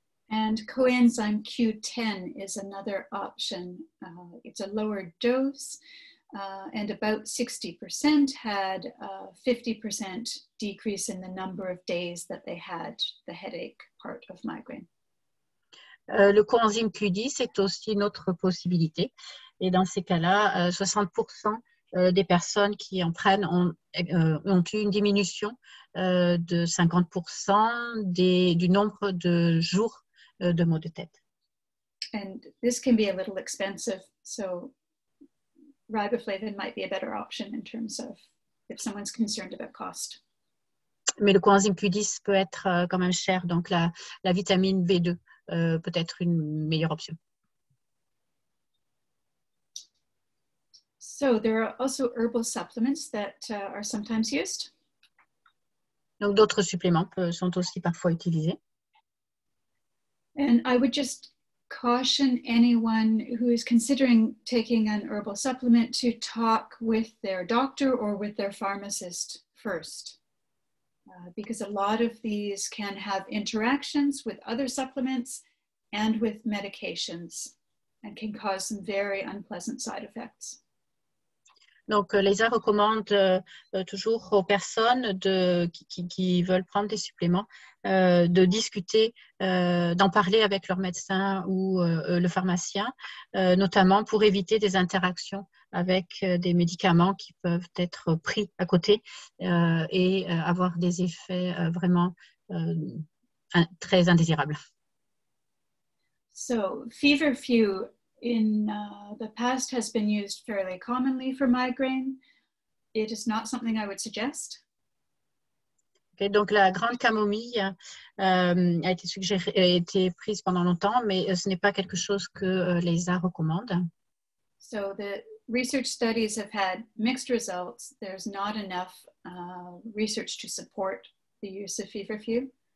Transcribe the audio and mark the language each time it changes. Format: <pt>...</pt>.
<en>And coenzyme Q10 is another option. It's a lower dose, and about 60% had a 50% decrease in the number of days that they had the headache part of migraine.</en> <fr>Le coenzyme Q10 est aussi une autre possibilité. Et dans ces cas-là, 60% des personnes qui en prennent ont eu une diminution de 50% du nombre de jours de maux de tête.</fr> <en>And this can be a little expensive, so riboflavin might be a better option in terms of if someone's concerned about cost.</en> <fr>Mais le coenzyme Q10 peut être quand même cher, donc la vitamine B2 peut être une meilleure option.</fr> <en>So there are also herbal supplements that are sometimes used.</en> <fr>Donc d'autres suppléments sont aussi parfois utilisés.</fr> <en>And I would just caution anyone who is considering taking an herbal supplement to talk with their doctor or with their pharmacist first. Because a lot of these can have interactions with other supplements and with medications and can cause some very unpleasant side effects.</en> <fr>Donc, Leisa recommande toujours aux personnes qui veulent prendre des suppléments de discuter, d'en parler avec leur médecin ou le pharmacien, notamment pour éviter des interactions avec des médicaments qui peuvent être pris à côté et avoir des effets vraiment très indésirables.</fr> <en>So feverfew in the past has been used fairly commonly for migraine. It is not something I would suggest.</en> <fr>Okay, donc la grande camomille a été suggérée, a été prise pendant longtemps, mais ce n'est pas quelque chose que Leisa recommande.</fr> <en>So the research studies have had mixed results. There's not enough research to support the use of feverfew.</en>